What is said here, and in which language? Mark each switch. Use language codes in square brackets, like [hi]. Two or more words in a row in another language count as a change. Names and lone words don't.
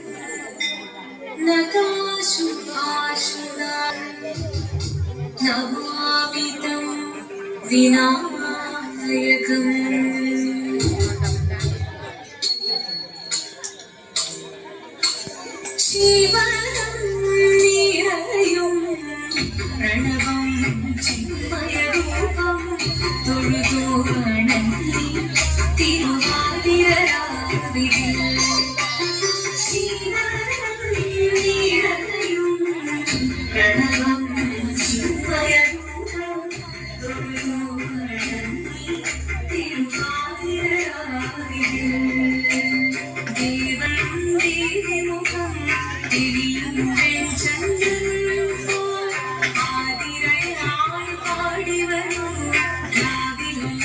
[sa] नताशुभाशुना नमामि तं विनायकम् शिवनं निरयुं प्रणवं चिन्मयरूपं [ml] തൊഴുതു വണങ്ങി തിരുവാതിരരാവിൽ [sa] ശിവനം നിരയും പ്രണവം ചിന്മയരൂപം [ml] തൊഴുതു വണങ്ങി തിരുവാതിരരാവിൽ ദേവൻ ദേവിമുഖം തിരിയും ചന്ദ്രൻ പോൽ ആതിരയായി പാടി വരൂ രാവിൽ